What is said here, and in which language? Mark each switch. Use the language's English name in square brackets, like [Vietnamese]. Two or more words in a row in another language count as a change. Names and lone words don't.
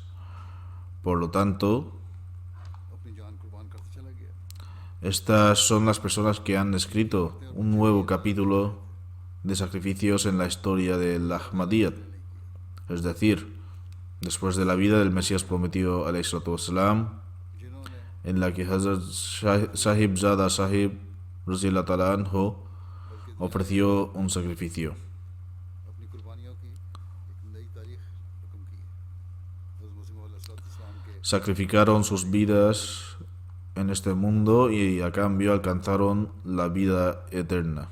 [Spanish] Por lo tanto, estas son las personas que han escrito un nuevo capítulo de sacrificios en la historia del Ahmadiyyat, es decir, después de la vida del Mesías prometido [Arabic] عليه السلام, [Spanish] en la que Hazrat Sahib Zada Sahib [Arabic] رضي الله تعالى عنه [Spanish] ofreció un sacrificio. Sacrificaron sus vidas en este mundo y a cambio alcanzaron la vida eterna.